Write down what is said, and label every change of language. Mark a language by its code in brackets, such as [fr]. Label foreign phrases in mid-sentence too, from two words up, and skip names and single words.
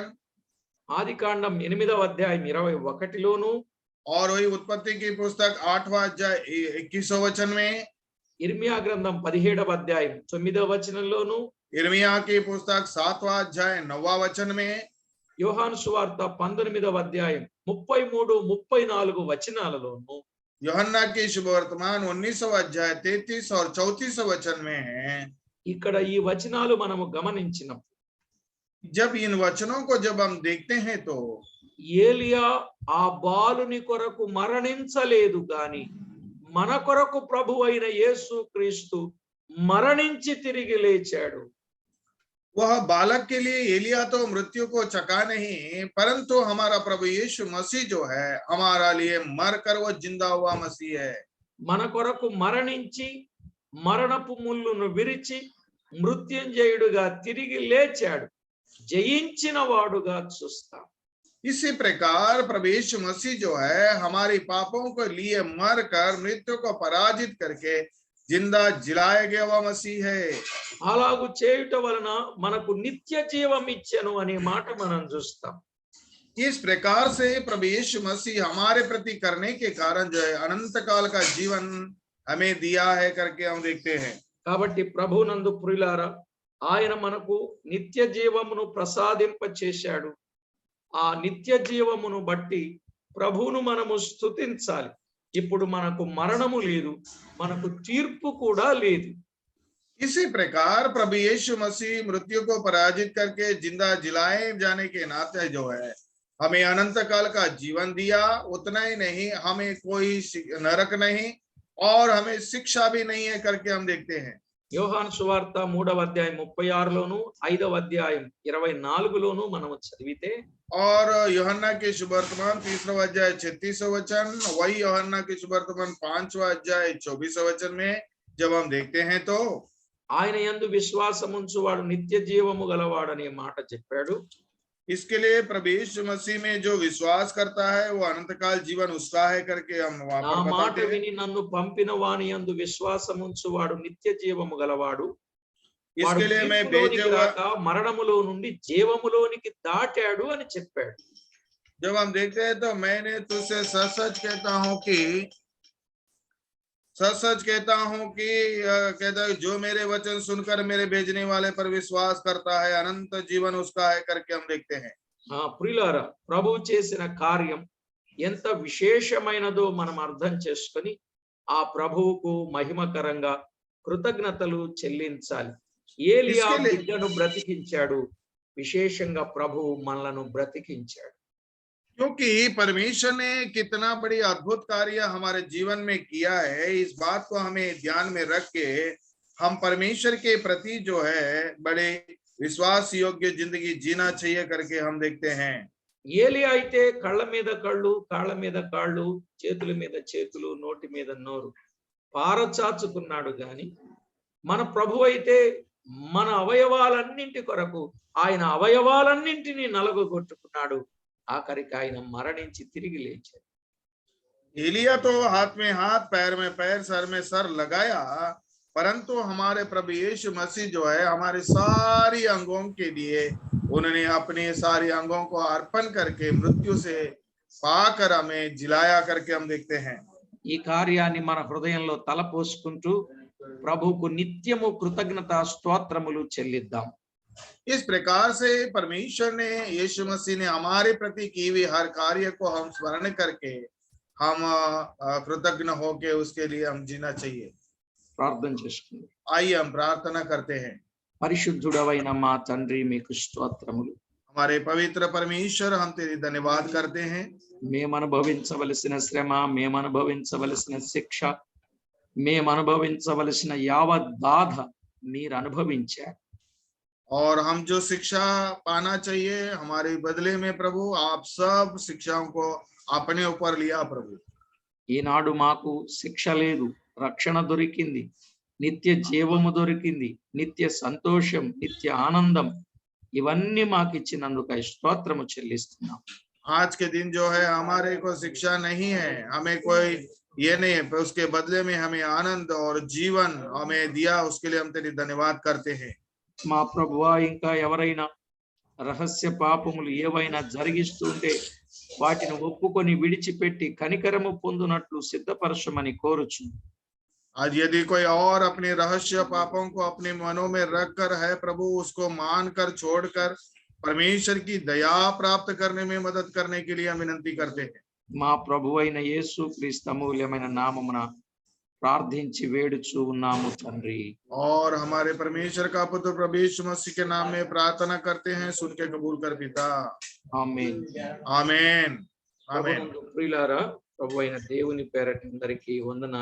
[te] ఆదికాండం 8వ అధ్యాయం 21లోనూ [hi] और वही उत्पत्ति की पुस्तक 8वां अध्याय 21वां वचन में [te] ఇర్మియా గ్రంథం 17వ అధ్యాయం 9వ వచనంలోనూ [hi] यिर्मयाह की पुस्तक 7वां अध्याय 9वां वचन में [te] యోహాను సువార్త 19వ అధ్యాయం 33-34 వచనాలలోనూ [hi] यूहन्ना की शुभवर्तमान 19वां अध्याय 33 और 34 वचन में है। [te] ఇక్కడ ఈ వచనాలు మనము గమనించినప్పుడు [hi] जब इन वचनों को जब हम देखते हैं तो [te] ఏలియా ఆ బాలుని కొరకు మరణించలేదు గాని మన కొరకు ప్రభు అయిన యేసు క్రీస్తు మరణించి తిరిగి లేచాడు. [hi] वह बालक के लिए एलिया तो मृत्यु को चका नहीं, परंतु हमारा प्रभु यीशु मसीह जो है हमारा लिए मरकर वो जिंदा हुआ मसीह है। [te] మన కొరకు మరణించి మరణపు ముళ్ళును విరిచి మృత్యుంజయుడుగా తిరిగి లేచాడు, జయించిన వాడుగా చూస్తాం. [hi] इसी प्रकार प्रभु यीशु मसीह जो है हमारी पापों को लिए मरकर मृत्यु को पराजित करके जिंदा जिलाया गया हुआ मसीह है। [te] అలాగు చేయుట వలన మనకు నిత్య జీవం ఇచ్చెను అనే మాట మనం చూస్తాం. [hi] इस प्रकार से प्रभु यीशु मसीह हमारे प्रति करने के कारण जो है अनंत काल का जीवन हमें दिया है करके हम देखते हैं। [te] కాబట్టి ప్రభునందు ప్రియులారా, ఆయన మనకు నిత్య జీవమును ప్రసాదింప చేశాడు. ఆ నిత్య జీవమును బట్టి ప్రభువును మనము స్తుతించాలి. ఇప్పుడు మనకు మరణము లేదు, మనకు తీర్పు కూడా లేదు. [hi] इसी प्रकार प्रभु यीशु मसीह मृत्यु को पराजित करके जिंदा जिलाए जाने के नाते जो है हमें अनंत काल का जीवन दिया। उतना ही नहीं, हमें कोई नरक नहीं और हमें शिक्षा भी नहीं है करके हम देखते हैं। [te] యోహాను సువార్త 3వ అధ్యాయం 36లోను 5వ అధ్యాయం 24లోను మనము చదివితే [hi] और यूहन्ना के सुवर्तमान 3रा अध्याय 36वां वचन, वही यूहन्ना के सुवर्तमान 5वां अध्याय 24वां वचन में जब हम देखते हैं तो [te] ఆయన యందు విశ్వాసముంచువాడు నిత్య జీవము గలవాడనే మాట చెప్పాడు. [hi] इसके लिए प्रभु यीशु मसीह में जो विश्वास करता है वो अनंत काल जीवन उसका है करके हम वहां [te] నా [hi] पर [te] మాట [hi] बताते हैं। [te] విని నన్ను పంపిన వాని యందు విశ్వాసముంచువాడు నిత్య జీవము గలవాడు. వాడు [hi] इसके लिए मैं भेजे [te] తీర్పులోనికి [hi] हुआ, [te] రాక మరణములో నుండి జీవములోనికి దాటాడు అని చెప్పాడు. [hi] जब हम देखते हैं तो मैंने तुझसे सच सच कहता हूं कि कहता है जो मेरे वचन सुनकर मेरे भेजने वाले पर विश्वास करता है अनंत जीवन उसका है करके हम देखते हैं। [te] ప్రియులారా, ప్రభువు చేసిన కార్యం ఎంత విశేషమైనదో మనం అర్థం చేసుకొని ఆ ప్రభువుకు మహిమకరంగా కృతజ్ఞతలు చెల్లించాలి. ఏలియా [hi] इसके लिए [te] బిడ్డను బ్రతికించాడు, విశేషంగా ప్రభువు మనలను బ్రతికించాడు. [hi] क्योंकि परमेश्वर ने कितना बड़ी अद्भुत कार्य हमारे जीवन में किया है, इस बात को हमें ध्यान में रख के हम परमेश्वर के प्रति जो है बड़े विश्वास योग्य जिंदगी जीना चाहिए करके हम देखते हैं। [te] ఏలియా అయితే కళ్ళ మీద కళ్ళు, కాళ్ళ మీద కాళ్ళు, చేతుల మీద చేతులు, నోటి మీద నోరు పారచాచుకున్నాడు గాని మన ప్రభు అయితే మన అవయవాలన్నింటి కొరకు ఆయన అవయవాలన్నింటినీ నలగొట్టుకున్నాడు. ఆఖరికి ఆయన మరణించి తిరిగి లేచాడు. [hi] एलिया तो हाथ में हाथ, पैर में पैर, सर में सर लगाया, परंतु हमारे प्रभु यीशु मसीह जो है हमारे सारी अंगों के लिए उन्होंने अपने सारे अंगों को अर्पण करके मृत्यु से पाकर हमें जिलाया करके हम देखते हैं। [te] ఈ కార్యాన్ని మన హృదయంలో తలపోసుకుంటూ ప్రభువుకు నిత్యము కృతజ్ఞత స్తోత్రములు చెల్లిద్దాం. [hi] इस प्रकार से परमेश्वर ने यीशु मसीह ने हमारे प्रति की हुई हर कार्य को हम स्मरण करके हम कृतज्ञ होके उसके लिए हम जीना चाहिए। [te] ప్రార్థన చేసుకుందాం. [hi] आइए हम प्रार्थना करते हैं। [te] పరిశుద్ధుడవైన మా తండ్రి, మీకు స్తోత్రములు. [hi] हमारे पवित्र परमेश्वर, हम तेरी धन्यवाद करते हैं। [te] మేము అనుభవించవలసిన శ్రమ, మేము అనుభవించవలసిన శిక్ష, మేము అనుభవించవలసిన యావత్ బాధ మీరు అనుభవించారు. [hi] और हम जो शिक्षा पाना चाहिए हमारे बदले में प्रभु आप सब शिक्षाओं को अपने ऊपर लिया प्रभु। [te] ఈనాడు మాకు శిక్ష లేదు, రక్షణ దొరికింది, నిత్య జీవము దొరికింది, నిత్య సంతోషం, నిత్య ఆనందం ఇవన్నీ మాకు ఇచ్చినందుకు స్తోత్రము చెల్లిస్తున్నాం. [hi] आज के दिन जो है हमारे को शिक्षा नहीं है, हमें कोई ये नहीं है, उसके बदले में हमें आनंद और जीवन हमें दिया, उसके लिए हम तेरी धन्यवाद करते हैं। [te] మా ప్రభువా, ఇంకా ఎవరైనా రహస్య పాపములు ఏవైనా జరిగిస్తుంటే వాటిని ఒప్పుకొని విడిచిపెట్టి కనికరము పొందునట్లు సిద్ధపరచమని కోరుచు. [hi] आज यदि कोई और अपने रहस्य पापों को अपने मनों में रख कर है प्रभु, उसको मान कर छोड़कर परमेश्वर की दया प्राप्त करने में मदद करने के लिए हम विनती करते हैं। [te] మా ప్రభువైన యేసు క్రీస్తు అమూల్యమైన నామమున ప్రార్థించి వేడుచు ఉన్నాము తండ్రి. [hi] और हमारे परमेश्वर का पुत्र प्रभु यीशु मसीह के नाम में प्रार्थना करते हैं, सुन के कबूल कर पिता। [te] ఆమేన్. [hi] आमीन आमीन। [te] ప్రియులారా, ప్రభువైన దేవుని పేరట అందరికీ వందనాలు.